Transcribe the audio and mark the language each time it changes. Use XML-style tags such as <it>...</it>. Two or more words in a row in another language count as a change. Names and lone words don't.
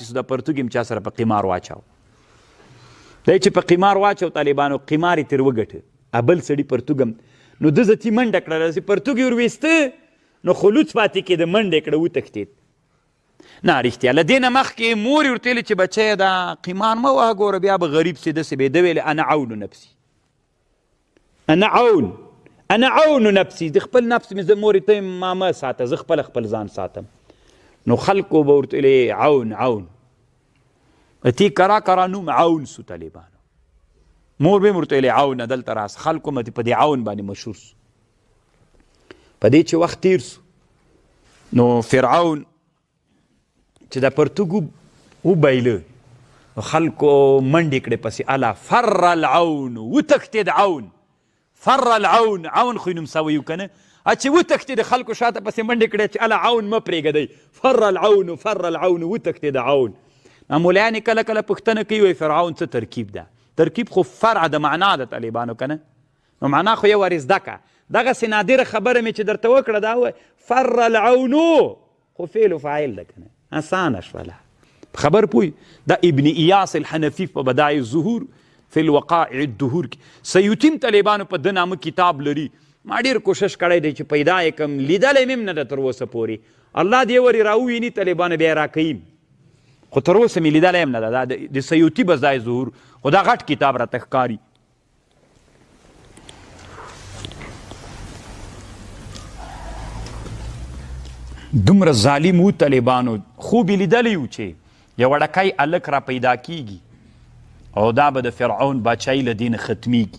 <ps>سو دا پرتوګ یې هم چا سره په قمار واچاو دی چې په قمار واچو طالبانو قمار یې ترې وګټه بل سړي پرتوګ هم نو ده ذاتي منډه کړه داسې پرتوګ یې ورویسته نو خلوڅ پاتې کېده منډه یې کړه وتښتېد نه رښتیا له دې نه مخکې مور یې ورته ویلې چې بچیه دا قمار مه وهه ګوره بیا به غریب سي داسې به یې ده ویلې</ps> <ar>انا عون نفسي انا عون نفسي</ar> <ps>د خپل نفس مې زه مورې ته ما مه ساته زه خپل ځان ساتم نو خلکو به ورته ویلې عون تی کرا نوم عون سو طالبانو مور به ورته ویلې عون دلته راس خلکو مې په دې عون باندې مشهور سو په دې چې وخت تیر سو نو فرعون چې دا پرتوګ وبایله نو خلکو منډې کړې پسې</ps> <ar>الا فر العون</ar> <ps>وتښتېد عون</ps> <ar>فر العون</ar> <ps>خو یې نوم سوی و که نه چې وتښتېد خلکو شاته پسې منډې کړې چې الا عون مه پرېږدئ</ps> <ar>فر العون</ar> <ps>وتښتېد عون مولایان یې کله کله پوښتنه کوي وایي فرعون څه ترکیب ده ترکیب خو فرع د معنا د طالبانو که نه نو معنا خو یې ور زده که. دغسې نادره خبره مې چې درته وکړه دا ووایه فر العونو، خو فعل و فاعل ده که نه، اسانه شوله. خبر پوی دا ابن ایاس الحنفی په بدایع الظهور فی الوقائع الدهور کې سیوطي هم طالبانو په ده نامه کتاب لري. ما ډېر کوشش کړی دی چې پیدا یې کړم، لیدلی مې هم نه ده تر اوسه پورې. الله دې ورې راوویني طالبانو بیا یې راکوي، خو تر اوسه مې لیدلی هم نه ده. دا د سیوطي بدایع الظهور خو دا غټ کتاب راته ښکاري. دومره ظالم و طالبانو، خوب یې لیدلی و چې یو وړکی هلک را پیدا کیږي او دا به د فرعون باچایي له دې نه ختمیږي.</ps>